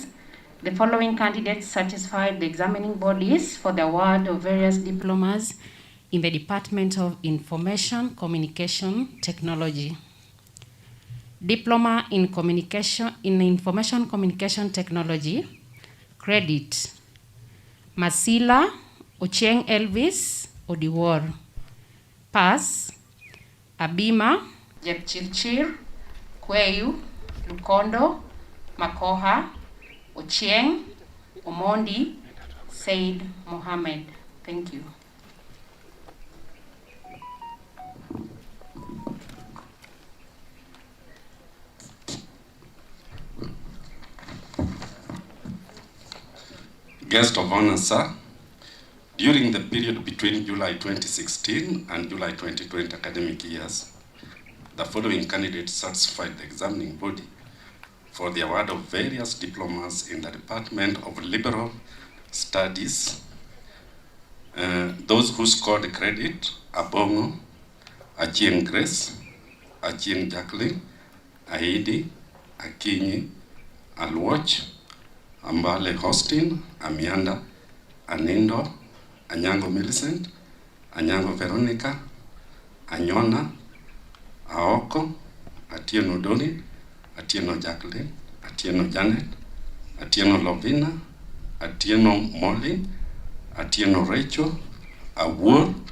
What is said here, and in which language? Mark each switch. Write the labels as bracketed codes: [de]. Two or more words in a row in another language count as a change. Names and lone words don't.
[en] The following candidates satisfied the examining bodies for the award of various diplomas in the Department of Information Communication Technology. Diploma in Information Communication Technology, credit Masila Ochieng Elvis Odiwar. Pass Abima Jepchirchir Kweyu Lukondo Makoha Ochieng Omondi Said Mohammed. Thank you. Guest of honor, sir, during the period between July 2016 and July 2020 academic years, the following candidates satisfied the examining body for the award of various diplomas in the Department of Liberal Studies. Those who scored credit: Abongo, Achieng Grace, Achieng Jacqueline, Aidi, Akinyi, Alwatch, Ambale Hostin, Amianda, Anindo, Anyango Millicent, Anyango Veronica, Anyona, Aoko, Atieno Doni, Atieno Jacqueline, Atieno Janet, Atieno Lovina, Atieno Molly, Atieno Rachel, Awur,